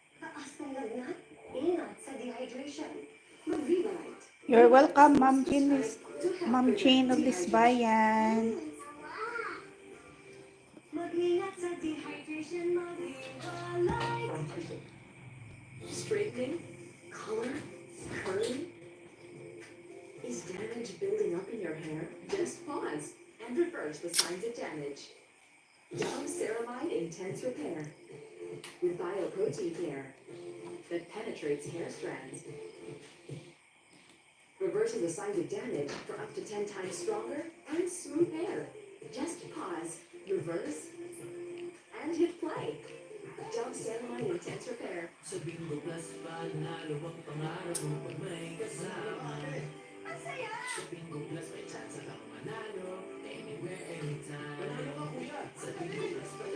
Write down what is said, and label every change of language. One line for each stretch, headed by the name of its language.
Filipino: Taas ng lagnat, ingat sa dehydration. Mag-Vivalite.
English: You're welcome, Ma'am Jane of Bisbayan.
Filipino: Mag-ingat sa dehydration, mag-Vivalite.
English: From Tyson. Straightening, color, curling. Is damage building up in your hair? Just pause and reverse the signs of damage. Dove Ceramide Intense Repair with bioprotein care that penetrates hair strands. Reverses the signs of damage for up to 10 times stronger and smooth hair. Just pause, reverse, and hit play. Dove Ceramide Intense Repair.
Filipino: Sa Bingo Plus, panalo ang pangarap mo pag may kasama. Ang saya! Sa Bingo Plus, may chance kang manalo.
English: Anywhere, anytime.
Filipino: Panalo ka, kuya! Sa Bingo Plus,